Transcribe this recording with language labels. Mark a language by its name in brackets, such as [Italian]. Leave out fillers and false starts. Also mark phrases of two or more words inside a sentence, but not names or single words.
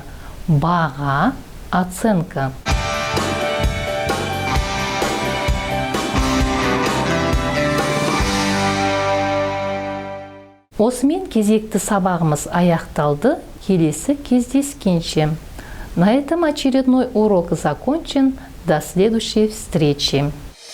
[Kazakh] Баға, оценка. Осымен кезекті сабағымыз аяқталды. Келесі кездескенше. [Russian] На этом очередной урок закончен. До следующей встречи.